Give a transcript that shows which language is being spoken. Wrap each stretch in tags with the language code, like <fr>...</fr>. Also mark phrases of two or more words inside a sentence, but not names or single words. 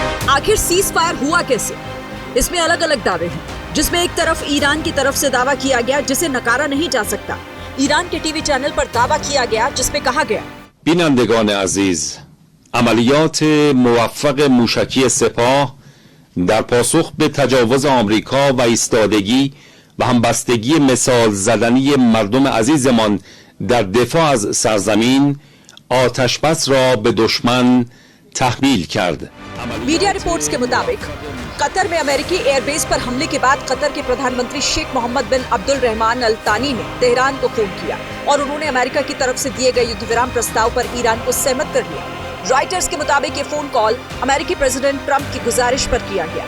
<hi>आखिर</hi> <en>cease fire</en> <hi>हुआ कैसे? इसमें अलग अलग दावे हैं, जिसमें एक तरफ ईरान की तरफ से दावा किया गया जिसे नकारा नहीं जा सकता। ईरान के टीवी चैनल पर दावा किया गया जिसमें कहा गया</hi> <fa>بینندگان عزیز، عملیات موفق موشکی سپاه در پاسخ به تجاوز آمریکا و ایستادگی و همبستگی مثال زدنی مردم عزیزمان در دفاع از سرزمین آتشبس را به دشمن تحمیل کرد.</fa> <en>media reports</en> <hi>के मुताबिक कतर में अमेरिकी एयरबेस पर हमले के बाद कतर के प्रधानमंत्री शेख मोहम्मद बिन अब्दुल रहमान अल तानी ने तेहरान को फोन किया और उन्होंने अमेरिका की तरफ से दिए गए युद्ध विराम प्रस्ताव पर ईरान को सहमत कर लिया। रॉयटर्स के मुताबिक ये</hi> <en>phone call</en> <hi>अमेरिकी प्रेसिडेंट ट्रंप की गुजारिश पर किया गया।</hi>